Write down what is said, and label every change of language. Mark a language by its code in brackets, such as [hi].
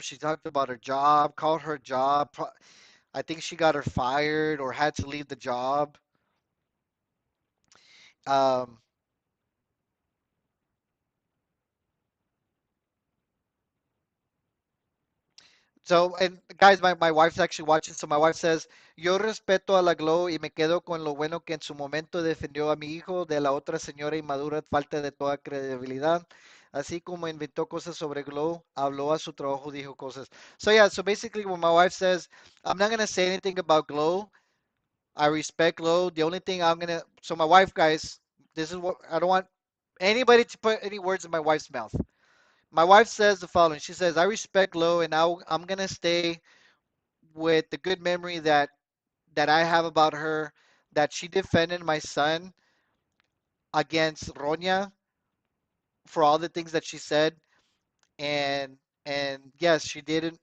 [en] She talked about her job, called her job. I think she got her fired or had to leave the job. Um, So, and guys, my wife's actually watching. So my wife says, [es] yo respeto a la Glow y me quedo con lo bueno que en su momento defendió a mi hijo de la otra señora inmadura, falta de toda credibilidad. Así como inventó cosas sobre Glow, habló a su trabajo, dijo cosas. [en] So yeah, so basically when my wife says, I'm not gonna say anything about Glow. I respect Glow. The only thing so my wife, guys, this is what I don't want anybody to put any words in my wife's mouth. My wife says the following. She says, I respect Glow and I'm gonna stay with the good memory that I have about her, that she defended my son against Ronya for all the things that she said, and and yes, she didn't.